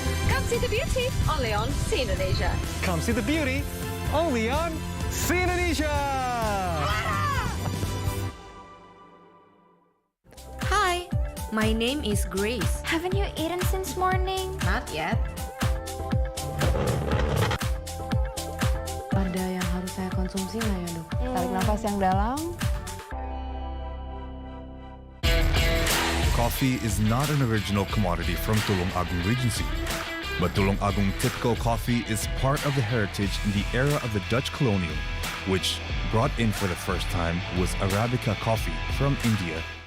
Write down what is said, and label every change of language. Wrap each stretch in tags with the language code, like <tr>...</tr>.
<en>Come see the beauty only on See Indonesia. Come see the beauty only on See Indonesia. Hi, my name is Grace. Haven't you eaten since morning? Not yet.</en> <id>Ada yang harus saya konsumsi nggak ya, Dok? Tarik nafas yang dalam.</id> <en>Coffee is not an original commodity from Tulung Agung Regency, but Tulung Agung typical coffee is part of the heritage in the era of the Dutch colonial, which brought in for the first time was Arabica coffee from India.</en>